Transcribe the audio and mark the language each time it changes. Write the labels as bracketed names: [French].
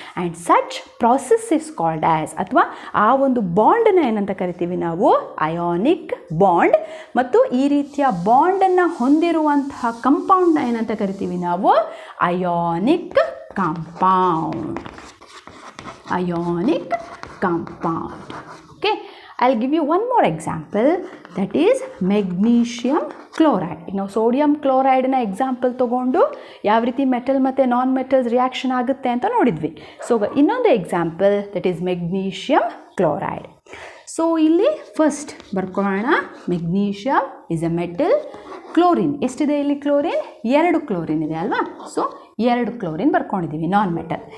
[English] and such process is called as, [Kannada] ಅಥವಾ ಆ ಒಂದು ಬಾಂಡನ್ನು ಏನಂತ ಕರಿತೀವಿ ನಾವು, ಅಯಾನಿಕ್ ಬಾಂಡ್. ಮತ್ತು ಈ ರೀತಿಯ ಬಾಂಡನ್ನು ಹೊಂದಿರುವಂತಹ ಕಂಪೌಂಡ್ನ ಏನಂತ ಕರಿತೀವಿ ನಾವು, ionic compound. [English] Ionic compound. Okay. I'll give you one more example, that is magnesium chloride. [Kannada] ಈಗ ನಾವು ಸೋಡಿಯಂ ಕ್ಲೋರೈಡ್ನ ಎಕ್ಸಾಂಪಲ್ ತೊಗೊಂಡು ಯಾವ ರೀತಿ ಮೆಟಲ್ ಮತ್ತು ನಾನ್ ಮೆಟಲ್ಸ್ ರಿಯಾಕ್ಷನ್ ಆಗುತ್ತೆ ಅಂತ ನೋಡಿದ್ವಿ. [English] so [Kannada] ಇನ್ನೊಂದು [English] Example, that is magnesium chloride. [Kannada] So ಇಲ್ಲಿ first ಬರ್ಕೊಳ್ಳೋಣ, [English] Magnesium is a metal. [Kannada] Chlorine ಎಷ್ಟಿದೆ ಇಲ್ಲಿ, ಕ್ಲೋರಿನ್ 2 ಕ್ಲೋರಿನ್ ಇದೆ ಅಲ್ವಾ. So 2 chlorine ಬರ್ಕೊಂಡಿದ್ದೀವಿ, non metal.